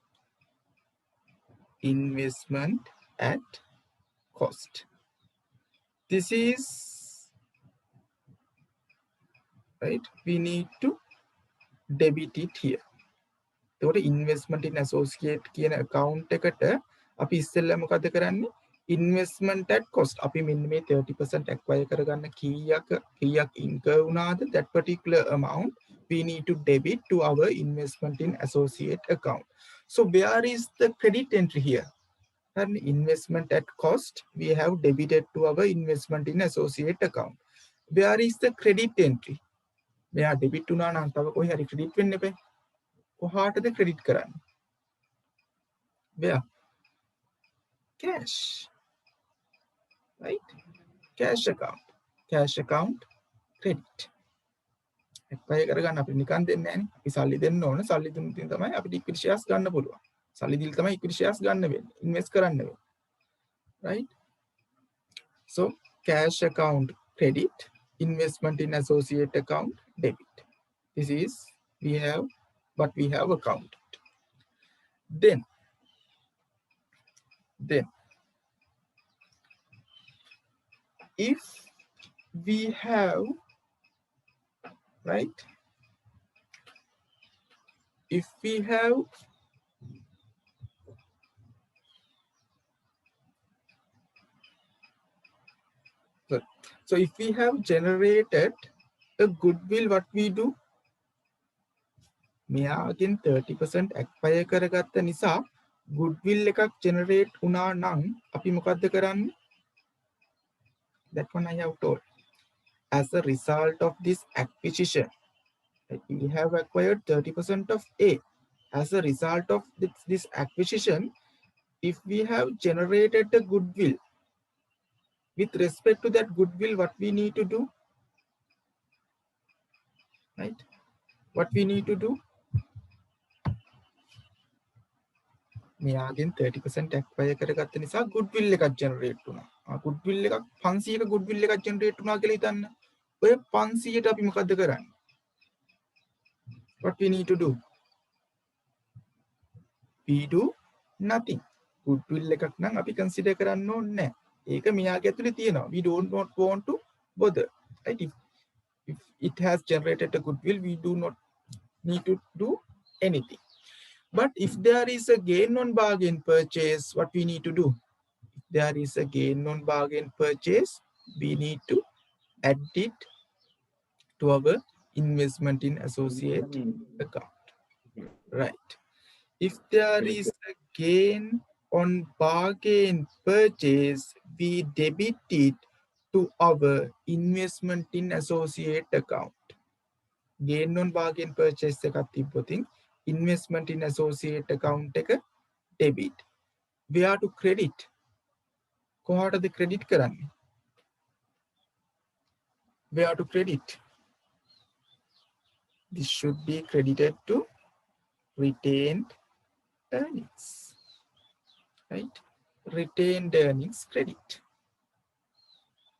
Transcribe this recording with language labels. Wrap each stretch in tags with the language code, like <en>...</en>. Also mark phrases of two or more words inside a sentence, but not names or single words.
<en>Investment at cost. This is, right, we need to debit it here. So the investment in associate</en> <si>කියන account එකට අපි ඉස්සෙල්ලා මොකද කරන්නේ?</si> <en>Investment at cost.</en> <si>අපි මෙන්න මේ 30% acquire කරගන්න කීයක් incur වුණාද,</si> <en>that particular amount we need to debit to our investment in associate account. So where is the credit entry here? And investment at cost we have debited to our investment in associate account. Where is the credit entry?</en> <si>මෙයා debit වුණා නම් තව කොහේ හරි credit වෙන්න එපා. කොහාටද credit කරන්නේ?</si> <en>Where? Cash, right? Cash account. Cash account credit.</en> <si>acquire කරගන්න අපිට නිකන් දෙන්නේ නැහැනේ. අපි සල්ලි දෙන්න ඕන. සල්ලි දුන්න තින් තමයි අපිට</si> <en>equity shares</en> <si>ගන්න පුළුවන්. සල්ලි දීලා තමයි</si> <en>equity shares</en> <si>ගන්න වෙන්නේ. invest කරන්න වෙන්නේ.</si> <en>Right? So cash account credit, investment in associate account debit. This is we have what we have accounted. Then if we have, right, if we have so if we have generated a goodwill, what we do,</en> <si>මෙයාගෙන් 30% acquire කරගත්ත නිසා goodwill එකක් generate වුණා නම් අපි මොකද්ද කරන්නේ?</si> <en>That one I have told. As a result of this acquisition, we have acquired 30% of A. As a result of this acquisition, if we have generated a goodwill, with respect to that goodwill, what we need to do, right? What we need to do,</en> <si>මෙයාගෙන් 30% acquire කරගත්ත නිසා goodwill එකක් generate වුණා. goodwill එකක් 500ක goodwill එකක් generate වුණා කියලා හිතන්න. ඔය 500ට අපි මොකද්ද කරන්නේ?</si> <en>What we need to do? We do nothing.</en> <si>goodwill එකක් නම් අපි consider කරන්න ඕනේ නැහැ. ඒක මෙයාගේ ඇතුලේ තියෙනවා.</si> <en>We don't not want to bother. Right? If it has generated a goodwill, we do not need to do anything. But if there is a gain on bargain purchase, what we need to do? If there is a gain on bargain purchase, we need to add it to our investment in associate account. Right. If there is a gain on bargain purchase, we debit it to our investment in associate account. Gain on bargain purchase</en> <si>එකක් තිබ්බොතින්</si> <en>investment in associate account</en> <si>එක debit.</si> <en>Where to credit?</en> <si>කොහාටද credit කරන්නේ?</si> <en>Where to credit? This should be credited to retained earnings, right? Retained earnings credit.</en>